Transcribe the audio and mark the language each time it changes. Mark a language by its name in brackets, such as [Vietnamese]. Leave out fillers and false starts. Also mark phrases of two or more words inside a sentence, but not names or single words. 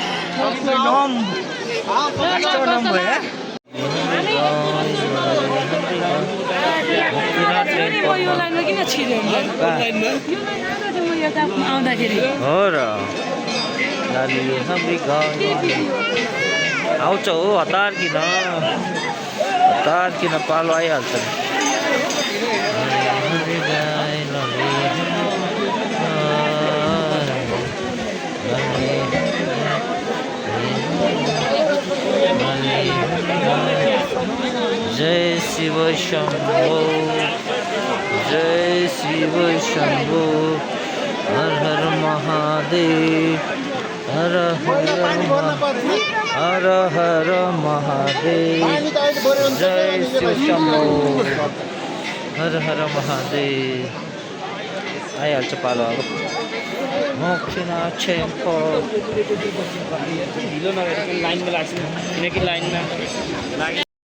[Nepali] यो लाइनमा किन छिर्यो यो लाइन आएको थियो म यता आउँदाखेरि हो र आउँछ हो हतार किन पालो आइहाल्छ [Hindi] जय शिव शंभो जय शिव शंभो हर हर महादेव हर हर महादेव जय शिव शंभो हर हर महादेव [Nepali] आइहाल्छ पालो अब मोक्षनाथ टेम्पल ढिलो नगरेको लाइनमा लाग्छ किनकि लाइनमा